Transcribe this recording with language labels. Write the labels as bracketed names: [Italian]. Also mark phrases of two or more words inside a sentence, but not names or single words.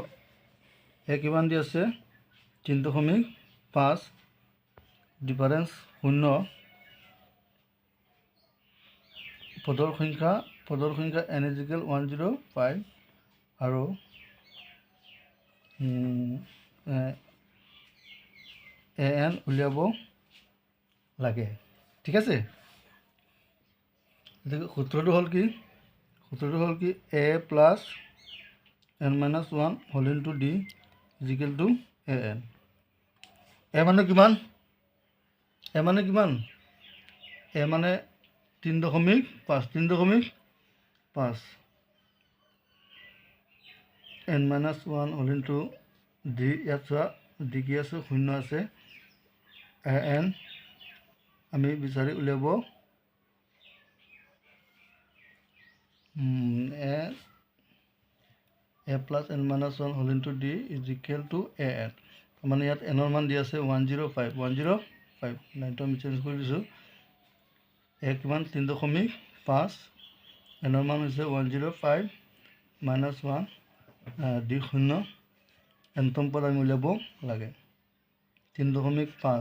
[Assamese] কিমান দি আছে 3.5, ডিফাৰেঞ্চ 0, পদৰ সংখ্যা n = 105, আৰু an উলিয়াব লাগে। ঠিক আছে, গতিকে সূত্ৰটো হ'ল কি a + n-1 [English] whole into [Assamese] d = an। a মানে কিমান 3.5, n-1 [English] whole into [Assamese] d, ইয়াত চোৱা d কি আছে 0 আছে, an আমি বিচাৰি উলিয়াব a + n-1 [English] whole into [Assamese] d = an। মানে ইয়াত এনৰ মান দি আছে 105, লাইনটো আমি চেঞ্জ কৰি দিছোঁ। কিমান 3.5, এনৰ মান হৈছে 105 -1 d 0, এনতম পদ আমি উলিয়াব লাগে 3.5।